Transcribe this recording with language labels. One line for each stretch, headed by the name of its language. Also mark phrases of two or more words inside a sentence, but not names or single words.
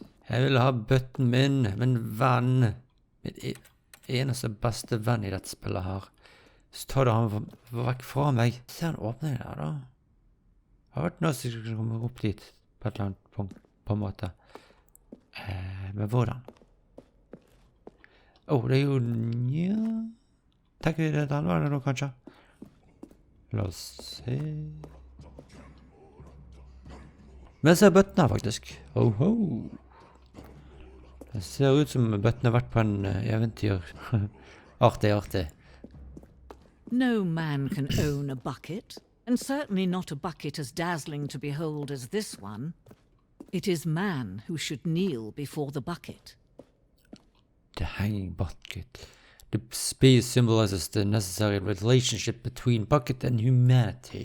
Norwegian: Jeg vil ha bøtten min venn. Min eneste beste venn i dette spillet her. Så tar du han vekk fra meg. Se han åpner der da. Det har vært nødt til å komme opp dit på et eller annet punkt, på en måte. Men hvordan? Det er jo... Ja... Tenker vi det den veien nå, kanskje? La oss se... Men jeg ser bøtten her, faktisk. Det ser ut som bøtten har vært på en eventyr. Artig.
English: No man can own a bucket, And certainly not a bucket as dazzling to behold as this one. It is man who should kneel before the bucket. The hanging bucket. The space symbolizes the necessary relationship between bucket and humanity.